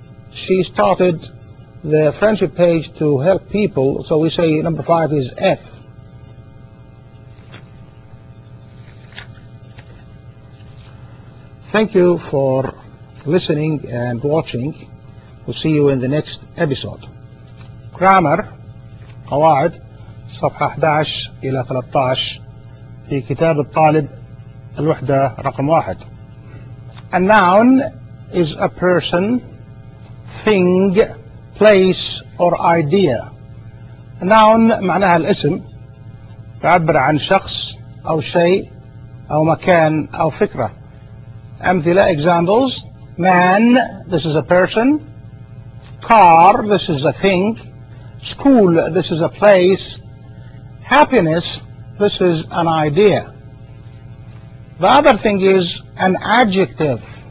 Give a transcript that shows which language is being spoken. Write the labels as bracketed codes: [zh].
[en] She started the friendship page to help people, so we say number five is F. Thank you for listening and watching. We'll see you in the next episode. [ar] Grammar, قواعد, صفحة 11 إلى 13 في كتاب الطالب الوحدة رقم واحد. [en] A noun is a person, thing, place, or idea. [ar] A noun معناها الاسم يعبر عن شخص أو شيء أو مكان أو فكرة. [en] أمثلة examples: man, this is a person. Car, this is a thing. School, this is a place. Happiness, this is an idea. The other thing is an adjective.